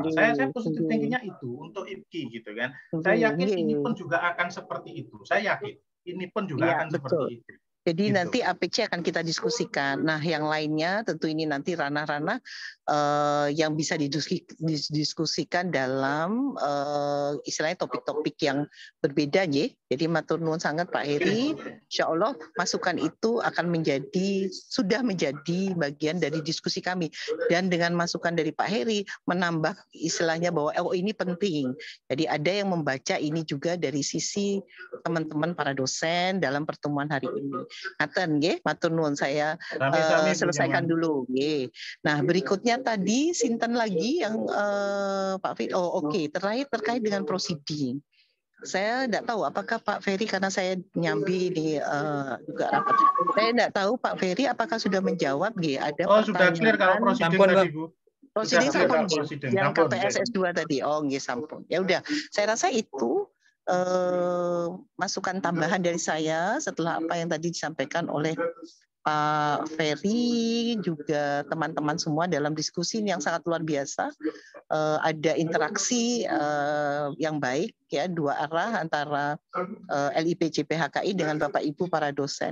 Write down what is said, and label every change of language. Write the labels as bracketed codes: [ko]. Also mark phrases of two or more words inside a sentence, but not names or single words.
[id] Saya positif tingginya itu untuk IPKI gitu kan. Saya yakin ini pun juga akan seperti itu. Saya yakin. Ini pun juga akan seperti itu. Jadi nanti APC akan kita diskusikan. Nah, yang lainnya tentu ini nanti ranah-ranah yang bisa didiskusikan dalam istilahnya topik-topik yang berbeda, ya. Jadi [jv] matur nuwun [id] sangat Pak Heri. [ar] Insya Allah [id] masukan itu akan sudah menjadi bagian dari diskusi kami. Dan dengan masukan dari Pak Heri menambah istilahnya bahwa ini penting. Jadi ada yang membaca ini juga dari sisi teman-teman para dosen dalam pertemuan hari ini. [jv] Ngaten nggih, matur nuwun [id] saya selesaikan dulu [jv] nggih. [id] Nah, berikutnya tadi sinten lagi yang Pak Fit. Terkait dengan proceeding. Saya tidak tahu apakah Pak Ferry karena saya nyambi di juga rapat. Saya tidak tahu Pak Ferry apakah sudah menjawab nggih ada pertanyaan. Sudah clear kalau proceeding tadi, Bu. Proceeding sampun yang KPSS 2 tadi. [jv] Oh nggih sampun. [id] Ya udah, saya rasa itu masukan tambahan dari saya setelah apa yang tadi disampaikan oleh Pak Ferry juga teman-teman semua dalam diskusi yang sangat luar biasa. ada interaksi yang baik ya dua arah antara LIPC PHKI dengan Bapak Ibu para dosen.